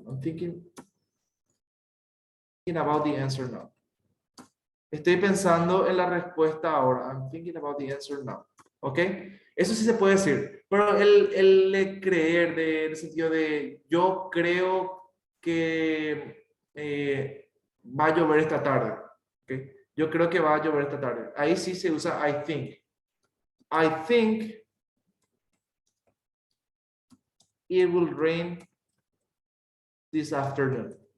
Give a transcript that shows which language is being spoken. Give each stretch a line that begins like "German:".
English: I'm thinking about the answer now.
Spanish: Estoy pensando en la respuesta ahora.
English: I'm thinking about the answer now.
Spanish: ¿Ok? Eso sí se puede decir. Pero el de creer, en el sentido de yo creo que va a llover esta tarde. ¿Ok? Yo creo que va a llover esta tarde. Ahí sí se usa
English: I think. I think it will rain this afternoon.